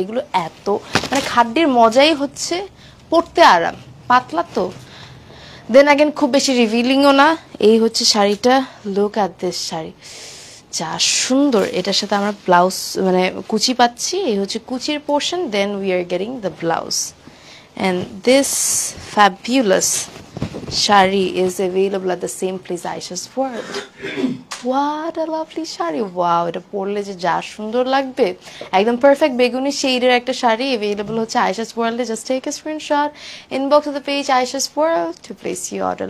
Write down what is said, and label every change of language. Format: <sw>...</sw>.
<bn>এগুলো এত মানে খাদ্যের মজাই হচ্ছে পরতে আরাম, পাতলা তো। দেন আগেন খুব বেশি রিভিলিংও না। এই হচ্ছে শাড়িটা,</bn> <en>look at this sari,</en> <bn>যা সুন্দর। এটার সাথে আমরা ব্লাউজ মানে কুচি পাচ্ছি, এই হচ্ছে কুচির portion,</bn> <en>Then we are getting the blouse. And this fabulous shari is available at the same place, Aisha's World. What a lovely shari.</en> <bn>Wow, এটা পরলে যে যা সুন্দর লাগবে। একদম পারফেক্ট বেগুনি শেডের একটা শাড়ি available হচ্ছে Aisha's World.</bn> <en>Just take a screenshot, inbox to the page Aisha's World to place your order.</en>